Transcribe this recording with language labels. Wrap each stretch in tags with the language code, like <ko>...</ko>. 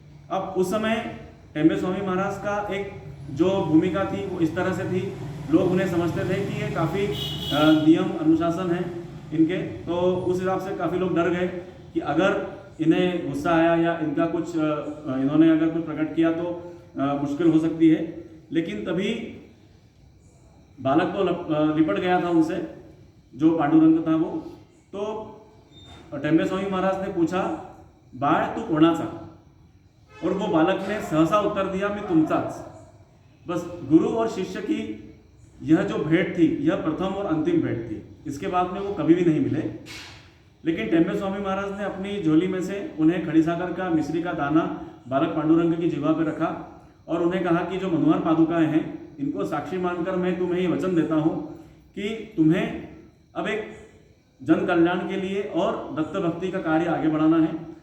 <hi>अब उस समय टेम्बे स्वामी महाराज का एक जो भूमिका थी वो इस तरह से थी, लोग उन्हें समझते थे कि ये काफ़ी नियम अनुशासन है इनके, तो उस हिसाब से काफ़ी लोग डर गए कि अगर इन्हें गुस्सा आया या इनका कुछ इन्होंने अगर कुछ प्रकट किया तो मुश्किल हो सकती है। लेकिन तभी बालक तो लिपट गया था उनसे, जो पांडुरंग था वो। तो टेम्बे स्वामी महाराज ने पूछा,</hi> <mr>बाळ तू कोणाचा?</mr> <hi>और वो बालक ने सहसा उत्तर दिया, मैं</hi> <mr>तुमचाच।</mr> <hi>बस गुरु और शिष्य की यह जो भेंट थी यह प्रथम और अंतिम भेंट थी, इसके बाद में वो कभी भी नहीं मिले। लेकिन टेम्बे स्वामी महाराज ने अपनी झोली में से उन्हें खड़ी सागर का मिश्री का दाना बालक पांडुरंग की जिह्वा पर रखा और उन्हें कहा कि जो मनोहर पादुकाएं हैं इनको साक्षी मानकर मैं तुम्हें ये वचन देता हूँ कि तुम्हें अब एक जन कल्याण के लिए और दत्त भक्ति का कार्य आगे बढ़ाना है।</hi>